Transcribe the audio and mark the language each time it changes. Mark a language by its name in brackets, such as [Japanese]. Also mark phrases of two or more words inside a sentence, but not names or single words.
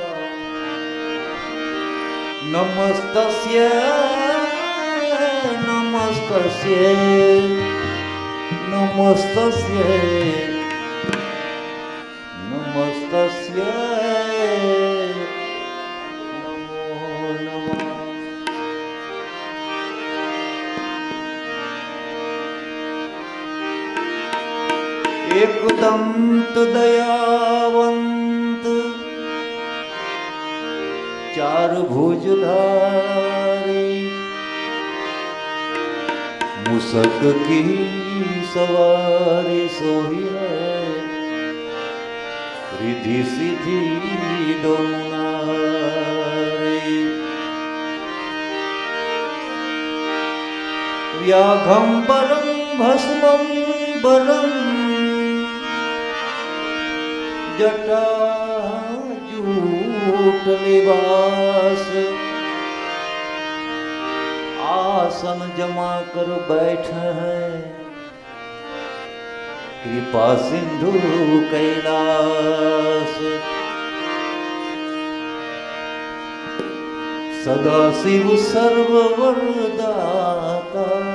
[Sanskrit] नमस्तस्यै नमस्तस्यै नमस्तस्यै नमस्तस्यै नमो नमः। [Hindi] एकदंत दयावंत चार भुजधारी मुसक की सवारी सोही है रिधि सिद्धि दोनारी व्याघंबरं भस्मं बरं जटाजूट निवास आसन जमा कर बैठे हैं कृपा सिंधु कैलास सदा शिव सर्ववरदाता